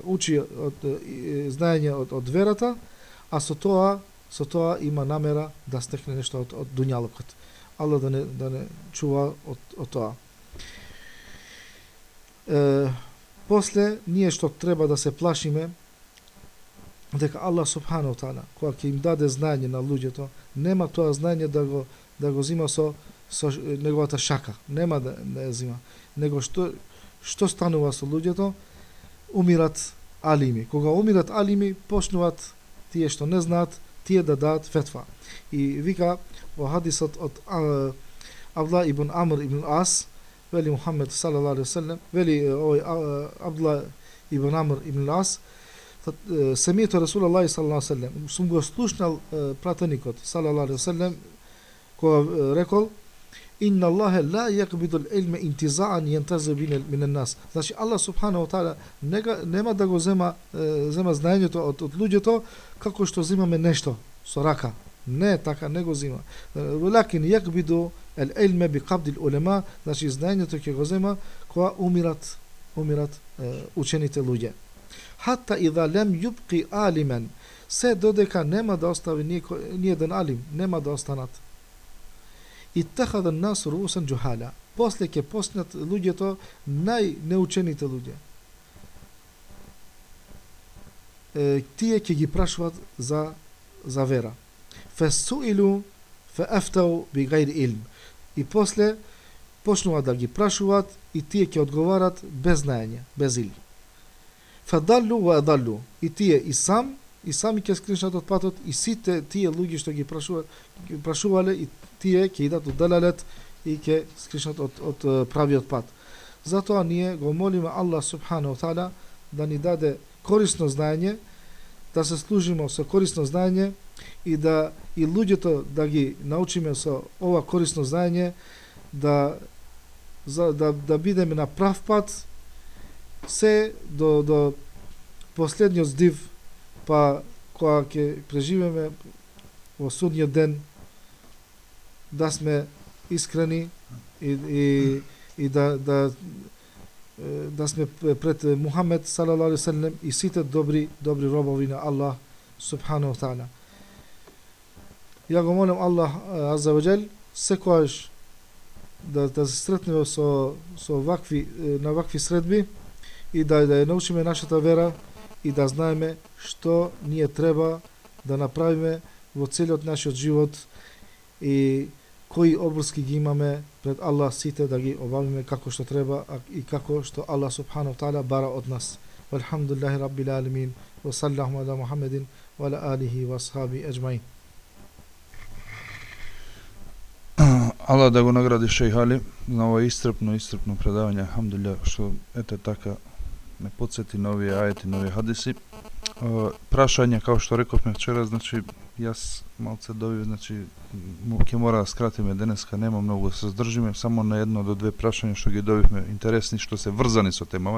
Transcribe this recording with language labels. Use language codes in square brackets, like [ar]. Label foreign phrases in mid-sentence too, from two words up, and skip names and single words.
[mk] Учи знаење од верата, а со тоа има намера да стекне нешто од дуњалукот. Аллах да не чува од тоа. После, ние што треба да се плашиме, дека Аллах [ar] سبحانه تعالى, [mk] кога ќе им даде знаење на луѓето, нема тоа знаење да го зима со неговата шака. Нема да ја зима. Него што станува со луѓето? Умират алими. Кога умират алими, почнуваат тие што не знаат, тие да дадат фетва. И вика во хадисот од Абдулlah ибн Амр ибн Ас, вели Мухамед [ar] صلى الله عليه وسلم, [mk] вели Абдулlah ибн Амр ибн Ас, [ar] سمعت رسول الله صلى الله عليه وسلم, [mk] сум го слушнал пратеникот [ar] صلى الله عليه وسلم, [mk] кога рекол: [ar] "إن الله لا يقبض العلم انتزاعا ينتزعه من الناس." [mk] Значи, Аллах [ar] سبحانه تعالى [mk] нема да го зема знаењето од луѓето како што земаме нешто со рака. Не, така не го зема. [ar] ولكن يقبض العلم بقبض العلماء, [mk] значи знаењето ќе го зема кога умират учените луѓе. [ar] حتى إذا لم يبق عالما, [mk] се додека нема да остави ни еден алим, нема да останат. [ar] اتخذ الناس رءوسا جهالا. [mk] После ќе поснат луѓето најнеучените луѓе. Тие ќе ги прашуваат за вера. [ar] فَسُئِلُوا فَأَفْتَوْا بِغَيْرِ إِلْمٍ. [mk] И после почнуваат да ги прашуваат и тие ќе одговарат без знаење, без илм. [ar] فَضَلُّوا وَأَضَلُّوا. [mk] И тие и сами ќе скришнат од патот, и сите тие луѓе што ги прашувале, и тие ќе идат од далалет и ќе скришнат од правиот пат. Затоа ние го молиме Аллах [ar] سبحانه تعالى [mk] да ни даде корисно знаење, да се служиме со корисно знаење и да и луѓето да ги научиме со ова корисно знаење, да бидеме на прав пат се до последниот здив, па кога ќе преживеме во судниот ден, да сме искрени и да сме пред Мухамед [ar] صلى الله عليه وسلم [mk] и сите добри робови на Аллах [ar] سبحانه تعالى. [mk] Ја го молам Аллах [ar] عز وجل [mk] секогаш да се сретнеме со вакви средби и да ја научиме нашата вера и да знаеме што ние треба да направиме во целиот нашиот живот и кои обврски ги имаме пред Аллах, сите да ги обавиме како што треба и како што Аллах [ar] سبحانه تعالى [mk] бара од нас. [ar] والحمد لله رب العالمين وصلى الله على محمد وعلى آله وأصحابه أجمعين. [mk] Allah da го награди шејх Али на ова истрпно предавање. Алхамдулилlah што ете така ме потсети на овие ајети, на овие хадиси. Прашање, како што рековме вчера, значи јас малце добив, значи ќе мора да скратиме денеска, нема многу да се здржиме, само на 1 до 2 прашања што ги добивме интересни, што се врзани со темава.